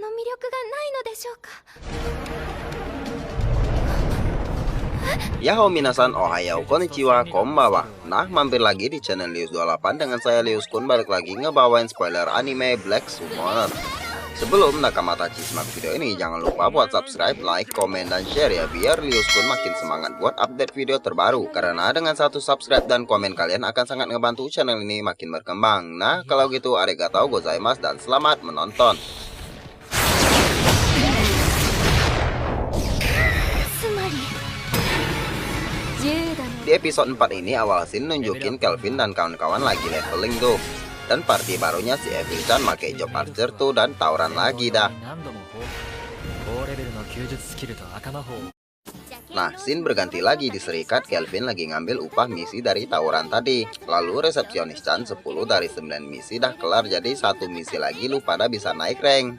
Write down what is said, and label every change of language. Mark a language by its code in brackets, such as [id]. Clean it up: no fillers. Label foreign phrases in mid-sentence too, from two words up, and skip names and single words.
[ja] ヤッホー皆さん、おはよう、こんにちは、こんばんは. [id] Nah, mampir lagi di channel Lius28 dengan saya Lius Kun, balik lagi ngebawain spoiler anime Black Summoner. Sebelum Nakamata simak video ini, jangan lupa buat subscribe, like, komen, dan share ya, biar Lius Kun makin semangat buat update video terbaru. Karena dengan satu subscribe dan komen kalian akan sangat ngebantu channel ini makin berkembang. Nah, kalau gitu [ja] ありがとうございます [id] dan selamat menonton. Di episode 4 ini awal scene nunjukin Kelvin dan kawan-kawan lagi leveling tuh. Dan party barunya si Evil-chan make [en] job archer [id] tuh dan tawuran lagi dah. Nah, scene berganti lagi di serikat. Kelvin lagi ngambil upah misi dari tawuran tadi. Lalu resepsionis-chan 10 dari 9 misi dah kelar, jadi satu misi lagi lu pada bisa naik rank.